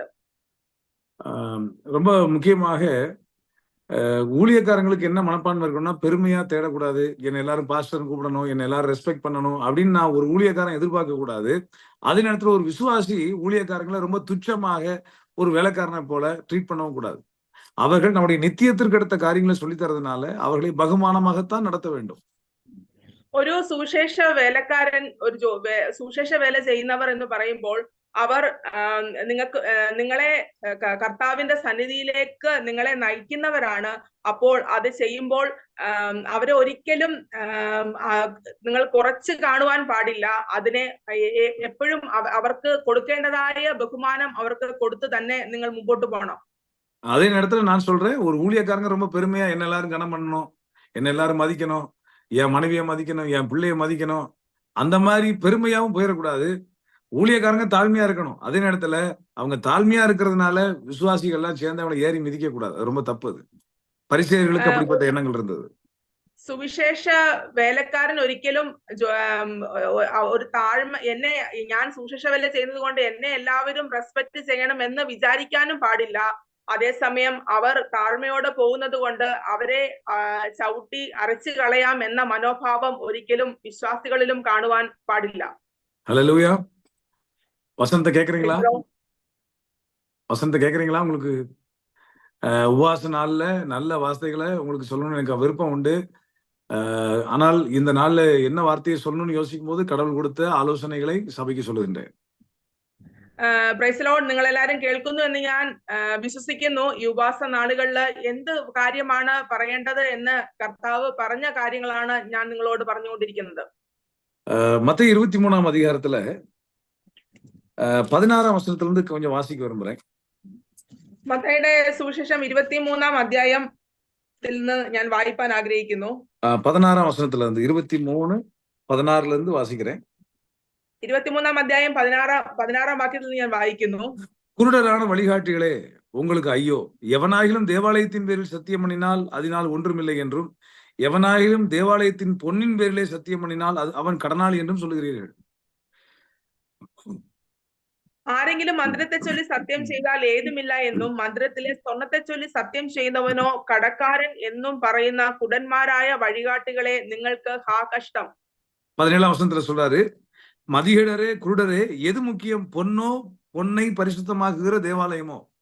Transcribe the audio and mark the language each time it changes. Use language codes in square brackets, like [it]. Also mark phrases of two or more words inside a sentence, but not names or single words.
[ta] ரொம்ப முக்கியமாக ஊழியக்காரங்களுக்கு என்ன மனப்பான்மை இருக்கணும்னா பெருமையா தேடக்கூடாது. என்னை எல்லாரும் பாஸ்டர் கூப்பிடணும், என்னை எல்லாரும் ரெஸ்பெக்ட் பண்ணணும் அப்படின்னு நான் ஒரு ஊழியக்காரன் எதிர்பார்க்க கூடாது. அதே நேரத்துல ஒரு விசுவாசி ஊழியக்காரங்களை ரொம்ப துச்சமாக ஒரு வேலைக்காரனை போல ட்ரீட் பண்ணவும் கூடாது. அவர்கள் நம்முடைய நித்தியத்திற்கு அடுத்த காரியங்களை சொல்லி தரதுனால அவர்களை பகுமானமாகத்தான் நடத்த வேண்டும். [ml] ഒരു സുവിശേഷ വേലക്കാരൻ സുവിശേഷ വേല ചെയ്യുന്നവർ എന്ന് പറയുമ്പോൾ അവർ നിങ്ങളെ കർത്താവിന്റെ സന്നിധിയിലേക്ക് നിങ്ങളെ നയിക്കുന്നവരാണ്. അപ്പോൾ അത് ചെയ്യുമ്പോൾ അവരെ ഒരിക്കലും നിങ്ങൾ കുറച്ച് കാണുവാൻ പാടില്ല. അതിനെ എപ്പോഴും അവർക്ക് കൊടുക്കേണ്ടതായ ബഹുമാനം അവർക്ക് കൊടുത്ത് തന്നെ നിങ്ങൾ മുമ്പോട്ട് പോകണം. [ta] அதே நேரத்துல நான் சொல்றேன், ஒரு ஊழியக்காரங்க ரொம்ப பெருமையா என்ன எல்லாரும் கனம் பண்ணணும், என்ன எல்லாரும் மதிக்கணும், என் மனைவியை மதிக்கணும், என் பிள்ளைய மதிக்கணும், அந்த மாதிரி பெருமையாவும் போயிடக்கூடாது. ஊழியக்காரங்க தாழ்மையா இருக்கணும். அதே நேரத்துல அவங்க தாழ்மையா இருக்கிறதுனால விசுவாசிகள் எல்லாம் சேர்ந்து அவங்களை ஏறி மிதிக்க கூடாது. அது ரொம்ப தப்பு. அது பரிசேயர்களுக்கு அப்படிப்பட்ட எண்ணங்கள் இருந்தது. [ml] സുവിശേഷ വേലക്കാരൻ ഒരിക്കലും ഒരു താഴ്മ എന്നെ ഞാൻ സുവിശേഷ വേല ചെയ്യുന്നത് കൊണ്ട് എന്നെ എല്ലാവരും റെസ്പെക്ട് ചെയ്യണം എന്ന് വിചാരിക്കാനും പാടില്ല. അതേസമയം അവർ താഴ്മയോടെ പോകുന്നത് കൊണ്ട് അവരെ ചവിട്ടി അരച്ചു കളയാം എന്ന മനോഭാവം ഒരിക്കലും വിശ്വാസികളിലും കാണുവാൻ പാടില്ല. [ta] ஹல்லேலூயா. வசனத்தை கேக்குறீங்களா? வசனத்தை கேக்குறீங்களா? உங்களுக்கு உபவாச நாள்ல நல்ல வார்த்தைகளை உங்களுக்கு சொல்லணும்னு எனக்கு விருப்பம் உண்டு. ஆனால் இந்த நாள்ல என்ன வார்த்தையை சொல்லணும்னு யோசிக்கும் போது கடவுள் [ml] കൊടുത്ത ആലോചനകളെ സഭയ്ക്ക് [ta] சொல்லுகின்றேன். [en] Praise Lord, [ml] നിങ്ങൾ എല്ലാവരും കേൾക്കുന്നു എന്ന് ഞാൻ വിശ്വസിക്കുന്നു. ഈ ഉപവാസ നാളുകളിൽ എന്ത് കാര്യമാണ് പറയേണ്ടത് എന്ന് കർത്താവ് പറഞ്ഞ കാര്യങ്ങളാണ് ഞാൻ നിങ്ങളോട് പറഞ്ഞുകൊണ്ടിരിക്കുന്നത്. [ta] மத்தேயு 23ஆம் அதிகாரத்துல 16ஆம் வசனத்திலிருந்து கொஞ்சம் வாசிக்க விரும்புறேன். [ml] മത്തായിയുടെ സുവിശേഷം 23ആം അധ്യായത്തിൽ നിന്ന് ഞാൻ വായിപ്പാൻ ആഗ്രഹിക്കുന്നു. [ta] 16ஆம் வசனத்துல இருந்து 23:16 இருந்து வாசிக்கிறேன். [ml] 23ஆം അധ്യായം 16ആം വാക്യത്തിൽ ഞാൻ വായിക്കുന്നു. [ta] குருடரான வழிகாட்டிகளே உங்களுக்கு ஐயோ, எவனாகிலும் தேவாலயத்தின் பேரில் சத்தியம் பண்ணினால் அதனால் ஒன்றுமில்லை என்றும், எவனாகிலும் தேவாலயத்தின் பொன்னின் பேரிலே சத்தியம் பண்ணினால் அவன் கடனாளி என்றும் சொல்லுகிறீர்கள். [ml] ആരെങ്കിലും മന്ത്രത്തെ ചൊല്ലി സത്യം ചെയ്താൽ ഏതുമില്ല എന്നും, മന്ത്രത്തിലെ സ്വർണത്തെ ചൊല്ലി സത്യം ചെയ്യുന്നവനോ കടക്കാരൻ എന്നും പറയുന്ന കുടന്മാരായ വഴികാട്ടികളെ നിങ്ങൾക്ക് ഹാ കഷ്ടം. [ta] 17ஆம் வசனத்துல சொல்றாரு, மதிகேடரே குருடரே எது முக்கியம், பொன்னோ பொன்னை பரிசுத்தமாக்குகிற தேவாலயமோ?